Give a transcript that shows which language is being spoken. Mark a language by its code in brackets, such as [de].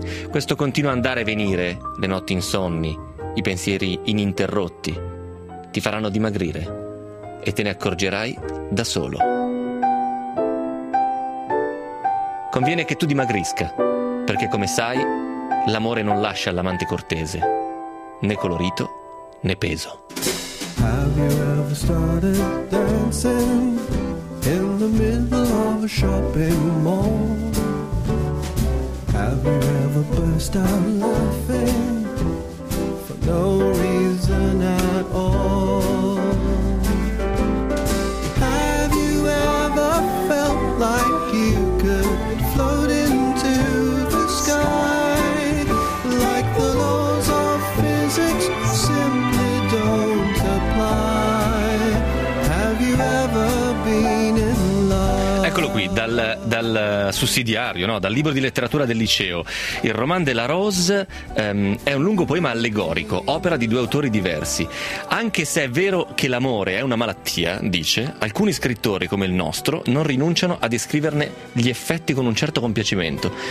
[it] Questo continua andare e venire, le notti insonni, i pensieri ininterrotti, ti faranno dimagrire e te ne accorgerai da solo. Conviene che tu dimagrisca, perché come sai, l'amore non lascia all'amante cortese, né colorito né peso. [en] Have you ever started dancing in the middle of a shopping mall? Have you ever burst out laughing for no reason at all? Have you ever felt like you could float into the sky? Like the laws of physics simply don't apply. Have you ever been in? [it] Eccolo qui, dal sussidiario, no? Dal libro di letteratura del liceo. Il Roman de la Rose è un lungo poema allegorico, opera di due autori diversi. Anche se è vero che l'amore è una malattia, dice, alcuni scrittori come il nostro non rinunciano a descriverne gli effetti con un certo compiacimento.